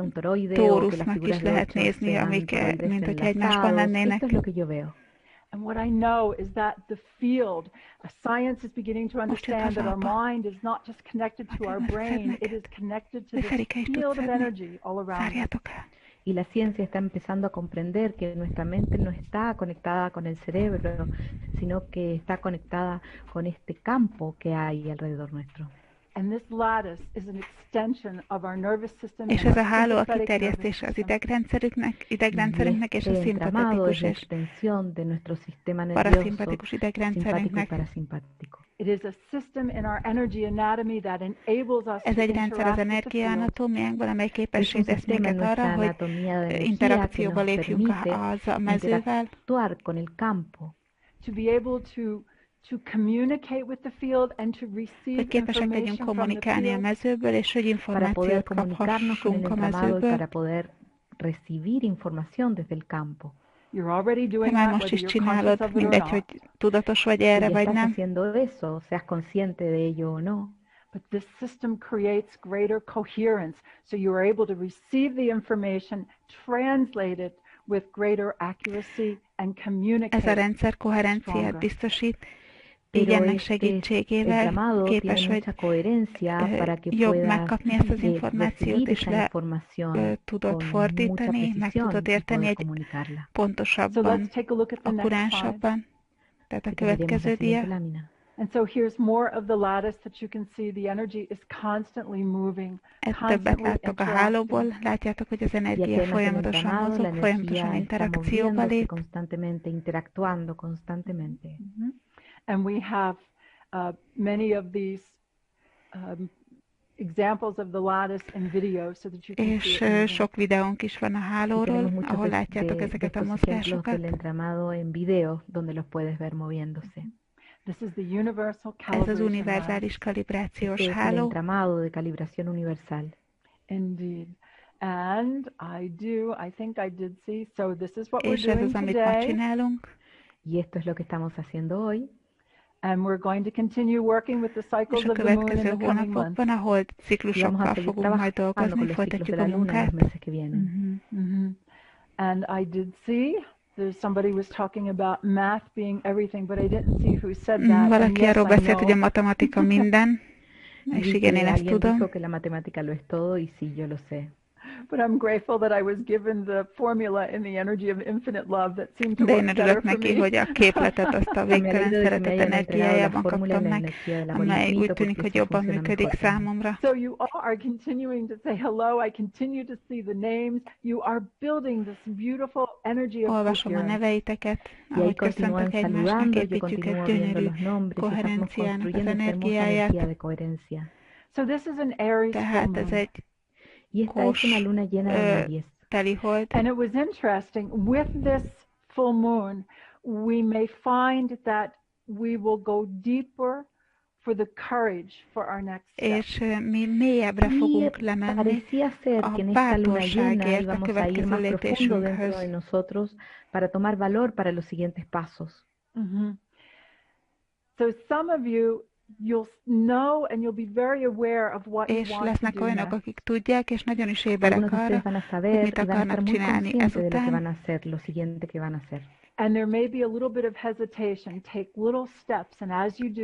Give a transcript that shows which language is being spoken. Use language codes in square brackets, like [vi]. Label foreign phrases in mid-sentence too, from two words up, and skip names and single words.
[es] un toroide o que las [hu] tórusnak [es] figuras [hu] is [es] de [hu] lehet 8 nézni, [es] sean [hu] amik [es] toroides [hu] mint hogy egymásban [es] enlazados. [hu] lennének. [es] Esto es lo que yo veo. [en] And what I know is that the field, science is beginning to understand that our mind is not just connected to our brain, it is connected to this field of energy all around us. [hu] Zárjátok el. [es] Y la ciencia está empezando a comprender que nuestra mente no está conectada con el cerebro, sino que está conectada con este campo que hay alrededor nuestro. [en] And this lattice is an extension of our nervous system [hu] És [en] and [hu] ez a [en] our [hu] háló a [en] sympathetic nervous [hu] kiterjesztés az [en] system. [hu] idegrendszerünknek és a [es] entramado es [hu] szimpatikus [es] la [hu] és [es] extensión de nuestro sistema nervioso, [hu] paraszimpatikus [es] simpático y [hu] idegrendszerünknek. [es] parasimpático. [en] It is a system in our energy anatomy that enables us [hu] Ez [en] to [hu] egy rendszer az [en] interact with the field. [hu] energiaanatómiánkban, amely [es] Es [hu] képessé [es] un [hu] tesz [es] sistema en [hu] minket [es] nuestra [hu] arra, hogy [es] anatomía de energía que [hu] interakcióba [es] nos [hu] lépjünk [es] permite [hu] a mezővel, [es] interactuar con el campo, [en] To be able to communicate with the field and to receive [hu] hogy képesek legyünk [en] information from the [hu] kommunikálni a [en] field. [hu] mezőből, és hogy [es] para poder [hu] információt [es] comunicarnos con el [hu] kaphassunk a [es] entramado y [hu] mezőből. [es] para poder recibir información desde el campo. [en] You're already [hu] Te [en] doing [hu] már [en] that, [hu] most [en] whether [hu] is [en] you're conscious [hu] csinálod, [en] of it or [hu] mindegy, hogy [en] not. [hu] tudatos vagy [es] Y [hu] erre, vagy [es] estás [hu] nem. [es] haciendo eso, seas consciente de ello o no. [en] But this system creates greater coherence, so you are able to receive the information, translate it with greater accuracy and communicate. [hu] Ez a rendszer koherenciát [en] stronger. [hu] biztosít, így [es] Pero [hu] ennek [es] este [hu] segítségével [es] entramado [hu] képes [es] tiene [hu] vagy [es] mucha coherencia para que [hu] jobb [es] puedas [hu] megkapni ezt az információt, [es] recibir [hu] és [es] esa información [hu] tudod [es] con mucha [hu] fordítani, meg [es] precisión [hu] tudod [es] y [hu] érteni [es] poder [hu] egy [es] comunicarla. [en] So [hu] pontosabban, [en] let's take a look at the next slide. [hu] akkuránsabban. Tehát a [es] Así que veremos [hu] következő [es] la siguiente [hu] dia. [es] lámina. [en] And so here's more of the lattice that you can see. The energy is constantly moving, [hu] Többet [en] constantly [hu] láttok a [en] interacting. [hu] hálóból, látjátok, hogy az [es] Y aquí [hu] energia [es] además el [hu] folyamatosan [es] entramado, [hu] mozog, [es] la [hu] folyamatosan [es] energía está [hu] interakcióba [es] moviéndose [hu] lép, [es] constantemente, interactuando constantemente. [en] And we have many of these examples of the lattice in video so that you can [hu] és [en] see it moving. [hu] sok videónk is van a [es] Y [hu] hálóról, [es] tenemos muchos [hu] ahol [es] de [hu] látjátok ezeket a [es] estos ejemplos [hu] mozgásokat. [es] del entramado en video, donde los puedes ver moviéndose. [en] This is the universal [hu] Ez az [en] calibration lattice. [hu] univerzális kalibrációs [es] Este es el [hu] háló, [es] entramado de calibración universal. [en] Indeed. And I think I did see, so this is what we're [hu] és ez [en] doing [hu] az, amit ma [en] today. [hu] csinálunk, [es] Y esto es lo que estamos haciendo hoy. [en] And we're going to continue working with the [hu] és [en] cycles [hu] a [en] of the moon in [hu] következő [en] the coming months. [hu] hónapokban a hold [es] Y vamos a [hu] ciklusokkal [es] seguir [hu] fogunk majd [es] trabajando [hu] dolgozni, [es] con los ciclos de [hu] folytatjuk [es] la [hu] a [es] luna en [hu] munkát. [es] los meses que vienen. [en] And I did see somebody was talking about math being everything, but I didn't see who said that. And [hu] Valaki [en] yes, [hu] arról [en] I [hu] beszélt, hogy a [en] know. [hu] matematika minden, és [es] Vi [hu] igen, [es] que [hu] én ezt [es] alguien [hu] tudom. [es] dijo que la matemática lo es todo y sí, yo lo sé. [en] But I'm grateful that I was given the formula in the energy of infinite love that seemed to [hu] De én [en] work better [hu] örülök [en] for [hu] neki, [en] me. [hu] hogy a képletet azt a [es] Me [hu] végtelen [es] alegro de que me [hu] szeretet [es] hayan entregado la [hu] energiájában [es] fórmula [hu] kaptam [es] en la [hu] meg, [es] energía del amor [hu] amely úgy [es] infinito, [hu] tűnik, [es] porque [hu] hogy [es] eso [hu] jobban [es] funciona [hu] működik [es] mejor para mí. [hu] számomra. [en] So you all are continuing to say hello. I continue to see the names. You are building this beautiful energy of [hu] Olvasom a [en] coherence. [hu] neveiteket, [es] Y ahí [hu] ahogy [es] continúan [hu] köszöntök egymásnak, [es] saludando, yo [hu] építjük egy [es] continúo viendo [hu] gyönyörű [es] los nombres y estamos [hu] koherenciának az [es] construyendo esta hermosa [hu] energiáját. [es] energía de coherencia. [en] So this is an Aries full [hu] Tehát ez [en] moon. [hu] egy [es] Y esta es una luna llena de Aries. [hu] teli hold, [en] And it was interesting. With this full moon, we may find that we will go deeper for the courage for our next step. [hu] és mi mélyebbre fogunk lemenni [es] Parecía ser [hu] a [es] que en esta luna llena [hu] bátorságért a [es] íbamos a ir [hu] következő [es] más profundo dentro de [hu] lépésünkhöz. [es] nosotros para tomar valor para los siguientes pasos. [en] So some of you, you'll know and you'll be very aware of what you [hu] És [en] want to [hu] lesznek [en] do [hu] olyanok, [en] next. [hu] akik tudják, és nagyon is [es] Algunos [hu] éberek [es] de ustedes [hu] arra, [es] van a [hu] hogy [es] saber [hu] mit [es] y van a estar [hu] akarnak [es] muy [hu] csinálni [es] conscientes de lo que [hu] ezután, [es] van a hacer, lo siguiente que van a hacer. [en] And there may be a little bit of hesitation. Take little steps, and as you do,